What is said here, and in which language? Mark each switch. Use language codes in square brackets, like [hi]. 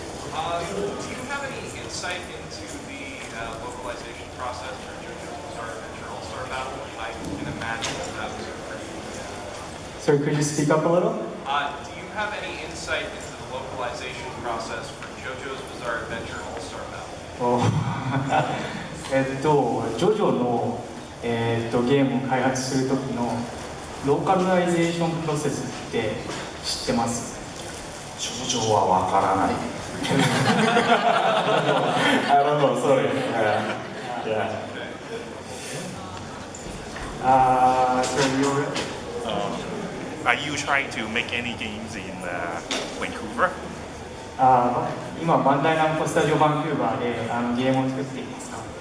[en] Do you have any insight into the localization process for JoJo's Bizarre Adventure All-Star Battle? I can imagine that was a pretty... Sorry, could you speak up a little? Do you have any insight into the localization process for JoJo's Bizarre Adventure All-Star Battle? [ja] ジョジョの、ゲームを開発するときのローカライゼーションプロセスって知ってます？ジョジョはわからない。 [en] I don't know, sorry. Yeah. So you're... Are you trying to make any games in Vancouver? [ja] 今、バンダイナムコスタジオバンクーバーでゲームを作っていますか？